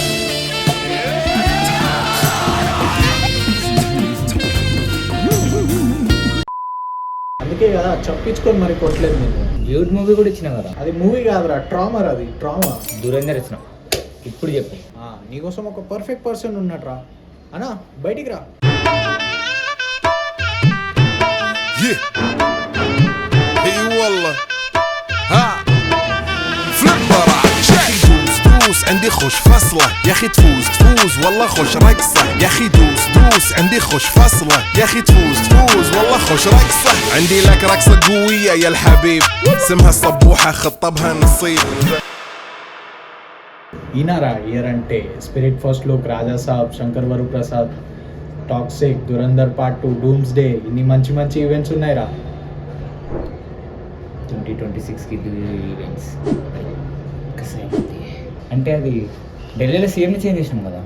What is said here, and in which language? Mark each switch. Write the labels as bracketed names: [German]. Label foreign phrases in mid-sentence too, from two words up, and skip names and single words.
[Telugu] అందుకే కదా చప్పించుకొని మరి కొట్టలేదు నేను. డ్యూడ్ మూవీ కూడా ఇచ్చిన కదా, అది మూవీ కాదురా, ట్రామర్, అది ట్రామా. దురంధర్ ఇచ్చిన. ఇప్పుడు చెప్పు, నీకోసం ఒక [English] perfect person [Telugu] ఉన్నట్రా అన్నా, బయటికి రా. [English] Yeah. [Arabic] اي والله ها فليب براش يا اخي دوس عندي خوش فصله يا اخي تفوز والله خوش رقصه يا اخي دوس عندي خوش فصله يا اخي تفوز والله خوش رقصه عندي لك رقصه قويه يا الحبيب اسمها الصبوحه خطبها نصيب. [Telugu] ఈనారా ఇయర్ అంటే స్పిరిట్ [English] first look, [Telugu] రాజా సాబ్, శంకర్ వరు ప్రసాద్, టాక్సిక్, దురంధర్ పార్ట్ 2, డూమ్స్ డే, ఇన్ని మంచి ఈవెంట్స్ ఉన్నాయిరా. 2026కి ఈవెంట్స్ అంటే అది ఢిల్లీలో సీఎంని చేంజ్ చేసినాం కదా,